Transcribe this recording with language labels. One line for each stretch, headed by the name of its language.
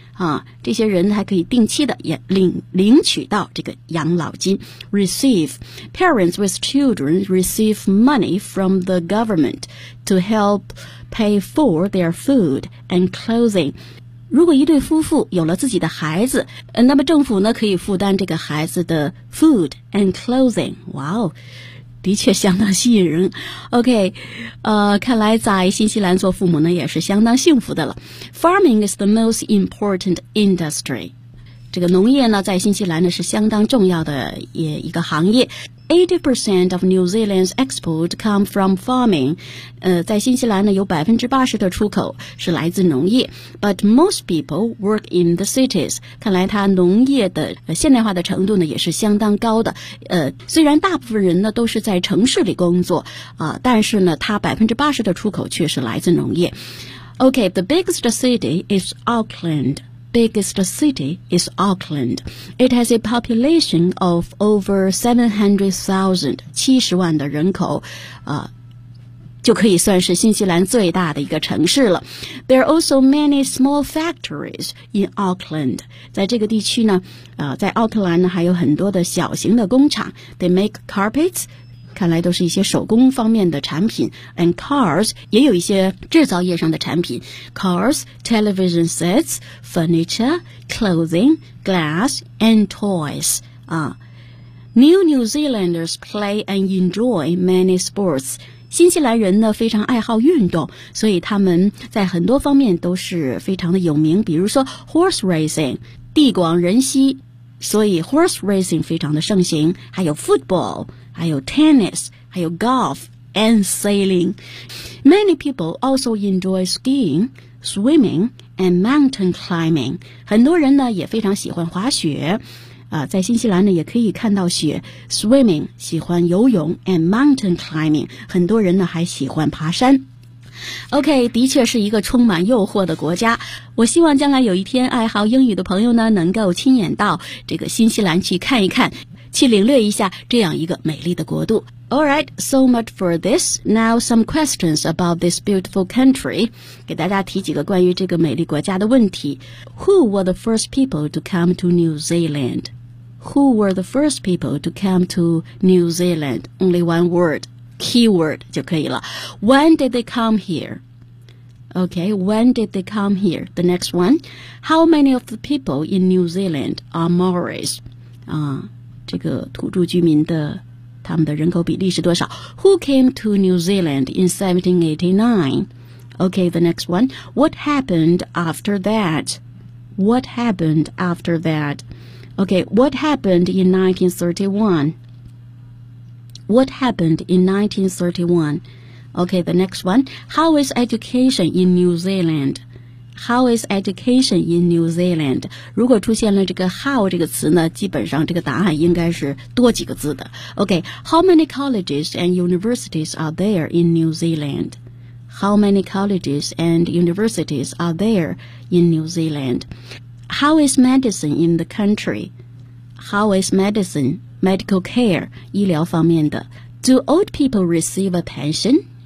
Chinese: 啊，这些人还可以定期的也领取到这个养老金。
English: Receive parents with children receive money from the government to help pay for their food and clothing。
Chinese: 如果一对夫妇有了自己的孩子，那么政府呢可以负担这个孩子的
English: food and clothing。
Chinese: 哇哦！的确相当吸引人。 OK， 看来在新西兰做父母呢也是相当幸福的了。
English: Farming is the most important industry，
Chinese: 这个农业呢在新西兰呢是相当重要的一个行业。
English: 80% of New Zealand's export come from farming，
Chinese: 在新西兰呢有 80% 的出口是来自农业。
English: But most people work in the cities，
Chinese: 看来它农业的现代化的程度呢也是相当高的。虽然大部分人呢都是在城市里工作，但是呢它 80% 的出口却是来自农业。
English: OK， the biggest city is AucklandBiggest city is Auckland. It has a population of over 700,000,
Chinese: 70万的人口，就可以算是新西兰最大的一个城市了。
English: There are also many small factories in Auckland.
Chinese: 在这个地区呢，在奥克兰呢还有很多的小型的工厂。
English: They make carpets.
Chinese: 看来都是一些手工方面的产品
English: and cars
Chinese: 也有一些制造业上的产品
English: cars, television sets, furniture, clothing, glass, and toys、New New Zealanders play and enjoy many sports
Chinese: 新西兰人呢非常爱好运动，所以他们在很多方面都是非常的有名，比如说
English: horse racing
Chinese: 地广人稀，所以 horse racing 非常的盛行，还有 football，还有 tennis， 还有
English: golf and sailing. Many people also enjoy skiing, swimming, and mountain climbing.
Chinese: 很多人呢也非常喜欢滑雪，在新西兰呢也可以看到雪。
English: Swimming
Chinese: 喜欢游泳
English: and mountain climbing.
Chinese: 很多人呢还喜欢爬山。 OK， 的确是一个充满诱惑的国家。我希望将来有一天爱好英语的朋友呢能够亲眼到这个新西兰去看一看。去领略一下这样一个美丽的国度。
English: Alright, so much for this. Now some questions about this beautiful country.
Chinese: 给大家提几个关于这个美丽国家的问题。
English: Who were the first people to come to New Zealand? Who were the first people to come to New Zealand? Only one word, keyword
Chinese: 就可以了。
English: When did they come here? Okay, when did they come here? The next one, how many of the people in New Zealand are Maoris?
Chinese: 这个土著居民的他们的人口比例是多少？
English: Who came to New Zealand in 1789? Okay, the next one. What happened after that? What happened after that? Okay, what happened in 1931? What happened in 1931? Okay, the next one. How is education in New Zealand? How is education in New Zealand?
Chinese: 如果出现了这个 how 这个词呢，基本上这个答案应该是多几个字的。
English: Okay, how many colleges and universities are there in New Zealand? How many colleges and universities are there in New Zealand? How is medicine in the country? How is medicine, medical care,
Chinese: 医疗方面的。
English: Do old people receive a pension?